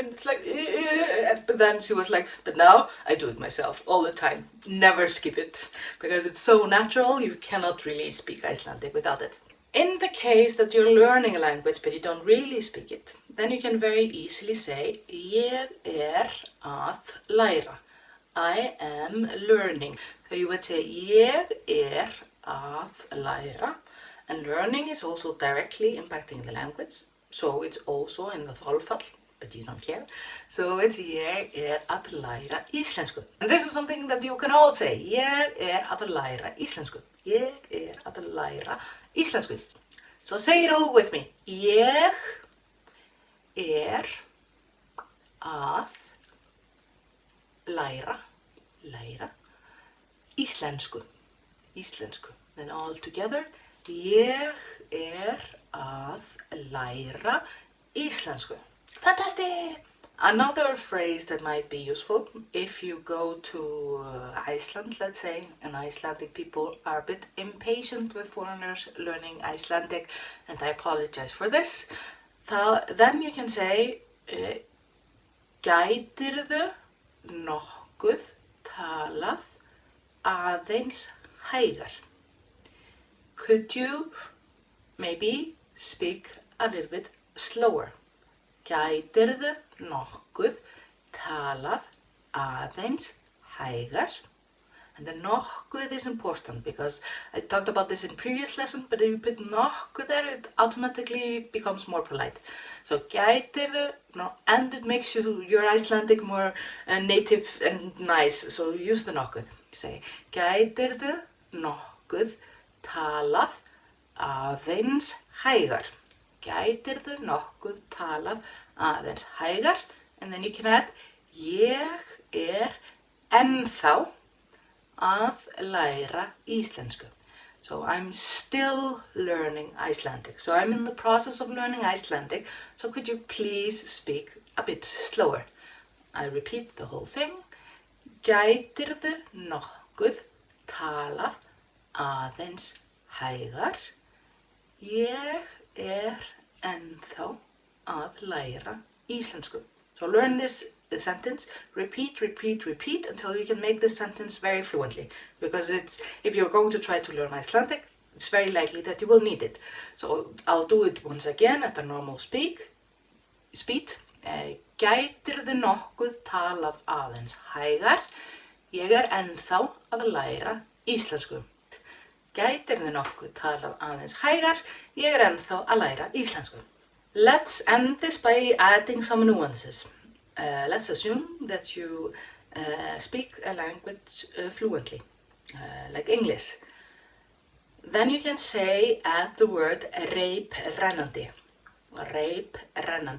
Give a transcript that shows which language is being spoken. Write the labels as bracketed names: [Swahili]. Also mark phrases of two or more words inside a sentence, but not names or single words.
[English] And it's like, but then she was like, but now I do it myself all the time. Never skip it, because it's so natural. You cannot really speak Icelandic without it. In the case that you're learning a language but you don't really speak it, then you can very easily say, [Icelandic] ég að læra. [English] I am learning. So you would say, [Icelandic] ég að læra. [English] And learning is also directly impacting the language. So it's also in the þolfall, but you don't care. [Icelandic] So it's ég að læra íslensku. [English] And this is something that you can all say. [Icelandic] Ég að læra íslensku. Ég að læra íslensku. [English] So say it all with me. [Icelandic] Ég að læra íslensku. [English] Then all together. [Icelandic] Ég að læra íslensku. [English] Fantastic! Another phrase that might be useful if you go to Iceland, let's say, and Icelandic people are a bit impatient with foreigners learning Icelandic, and I apologize for this. So then you can say, [Icelandic] gætirðu nokkuð talað aðeins hægar? [English] Could you maybe speak a little bit slower? [Icelandic] Gætirðu nokkuð talað aðeins hægar? [English] And the nokkuð is important because I talked about this in previous lesson, but if you put nokkuð there, it automatically becomes more polite. [Icelandic] So gætirðu, [English] and it makes your Icelandic more native and nice. So use the nokkuð. [Icelandic] Say, gætirðu nokkuð talað aðeins hægar. Gætirðu nokkuð talað aðeins hægar? [English] And then you can add, [Icelandic] ég ennþá að læra íslensku. [English] So I'm still learning Icelandic. So I'm in the process of learning Icelandic. So could you please speak a bit slower? I repeat the whole thing. [Icelandic] Gætirðu nokkuð talað aðeins hægar? Ég ennþá að læra íslensku. [English] So learn this sentence, repeat until you can make this sentence very fluently. Because if you're going to try to learn Icelandic, it's very likely that you will need it. So I'll do it once again at a normal speed. [Icelandic] Gætirðu nokkuð talað aðeins hægar? Ég ennþá að læra íslensku. Gætirðu nokkuð talað aðeins hægar? Ég ennþá að læra íslensku. [English] Let's end this by adding some nuances. Let's assume that you speak a language fluently, like English. Then you can say, add the word reyprennandi.